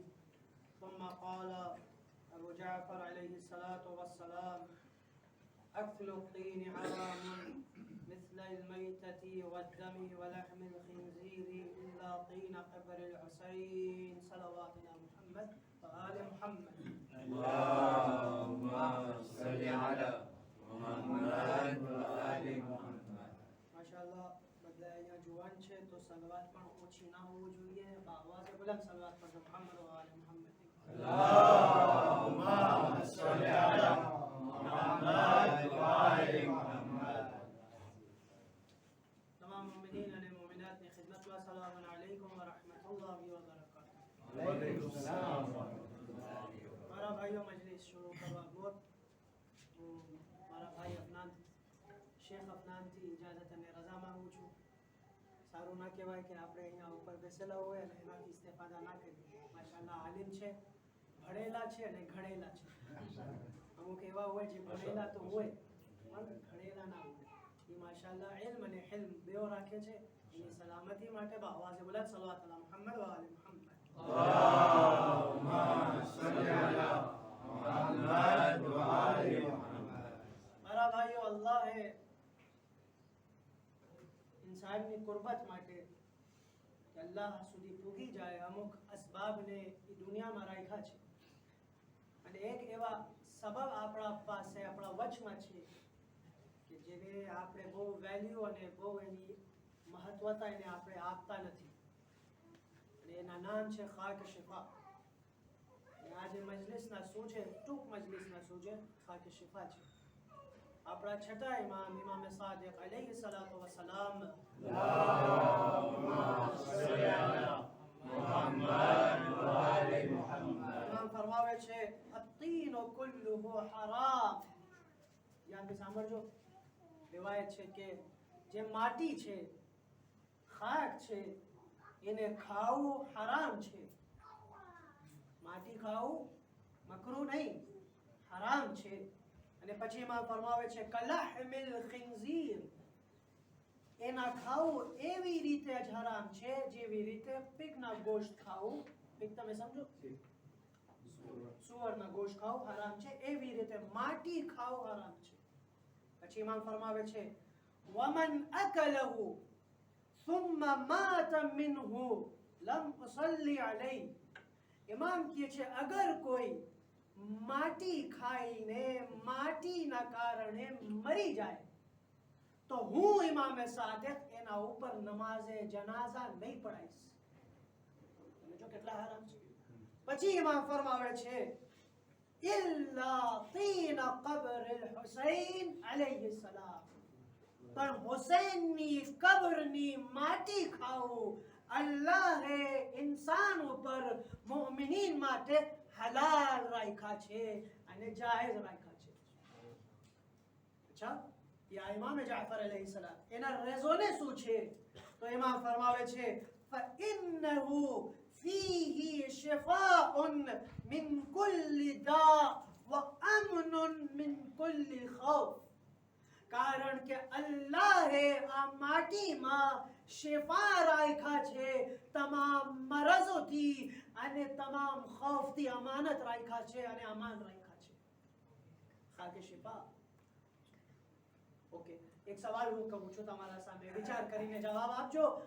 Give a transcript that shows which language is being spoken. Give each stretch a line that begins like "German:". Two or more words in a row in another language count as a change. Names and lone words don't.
Arabic: ثم قال أبو جعفر عليه الصلاة والسلام: أكل الطين حرام مثل الميتة والدم ولحم الخنزير إلا طين قبر الحسين صلواتنا محمد وآل محمد. اللهم صل على محمد وآل محمد.
Gujarati: માશાઅલ્લાહ બધા અહીંયા જુવાન છે તો સલવાત પણ ઓછી ના હોવું જોઈએ. આવાજે બુલંદ સલવાત પડજો
Arabic: محمد وآل محمد. اللهم صل على محمد وآل محمد.
Gujarati: તમામ મુમિનીન અને મુમિનાતની ખિદમતમાં
Arabic: السلام عليكم ورحمة الله وبركاته. وعليكم السلام ورحمة الله وبركاته.
Gujarati: મારા ભાઈઓ મજલિસ શરૂ કરવા ગોર હું મારા ભાઈ અફનાન શેખ અફનાનથી ઇજાઝત અને રજા માંગુ છું. સારું ના કહેવાય કે આપણે અહીંયા ઉપર બેસેલા હોય અને એનાથી ઇસ્તેફાદા ના કરીએ. માશાઅલ્લાહ આલિમ છે, ભણેલા છે અને ઘણેલા છે. અમુક એવા હોય જે ભણેલા તો હોય પણ ઘણેલા ના હોય. એ માશાઅલ્લાહ ઇલ્મ અને હિલ્મ બેઓ રાખે છે. એની સલામતી માટે બાવાઝે બુલંદ સલવાત
Arabic: على محمد وآل محمد. اللهم صل على محمد وآل محمد.
Gujarati: મારા ભાઈઓ, અલ્લાહે ઇન્સાની કુર્બત માટે કે અલ્લાહ સુધી પૂગી જાય અમુક અસબાબને આ દુનિયામાં રાખ્યા છે અને એક એવા સબબ આપણા પાસે આપણા વચમાં છે કે જેને આપણે બહુ વેલ્યૂ અને બહુ એની મહત્વતા એને આપણે આપતા નથી અને એના નામ છે ખાક શિફા. અને આજ મજલિસના શું છે, ટૂંક મજલિસના શું છે, ખાક શિફા છે. આપણા છઠ્ઠા ઇમામ ઇમામ સાદિક
Arabic: عليه الصلاة والسلام
Gujarati: ઇમામ ફરમાવે છે
Arabic: الطين كله حرام.
Gujarati: યાદમાં સાંભળજો, રિવાયત છે કે જે માટી છે, ખાક છે, એને ખાવું હરામ છે. માટી ખાવું મકરૂહ નહીં, હરામ છે. અને પછી એમાં ફરમાવે છે
Arabic: كلحم الخنزير,
Gujarati: એના ખાવું એવી રીતે જ હરામ છે જેવી રીતે પીગના ગોશ્ત ખાવું. પીગ તમે સમજો, સુવરના ગોશ્ત ખાવું હરામ છે, એવી રીતે માટી ખાવું હરામ છે. પછી ઇમામ ફરમાવે છે
Arabic: ومن أكله ثم مات منه لم اصلي عليه.
Gujarati: ઇમામ કહે છે અગર કોઈ માટી ખાઈને માટીના કારણે મરી જાય તો હું ઇમામે સાદિક એના ઉપર નમાઝે જનાઝા નહીં પઢાઈશ. તમે જો કેટલા હરામ છે. પછી ઇમામ ફરમાવે છે
Arabic: إلا طين قبر حسين عليه السلام,
Gujarati: પણ હુસૈનની કબ્રની માટી ખાવું અલ્લાહે ઇન્સાન ઉપર મુમિનીન માટે હલાલ રાખ્યા છે અને જાયઝ રાખ્યા છે. અચ્છા, યા ઇમામ જાફર અલૈહિસ્સલામ એના રીઝનને શું છે? તો ઇમામ ફરમાવે છે
Arabic: فإنه فيه شفاء من كل داء وأمن من كل خوف.
Gujarati: કારણ કે અલ્લાહે આ માટીમાં શિફા રાખ્યા છે, તમામ મરજોથી અને તમામ ખૌફથી અમાનત રાખ્યા છે અને અમાન રાખ્યા છે. ખાકે શિફા. ઓકે, એક સવાલ હું કહું છું તમારા સામે, વિચાર કરીને જવાબ આપજો.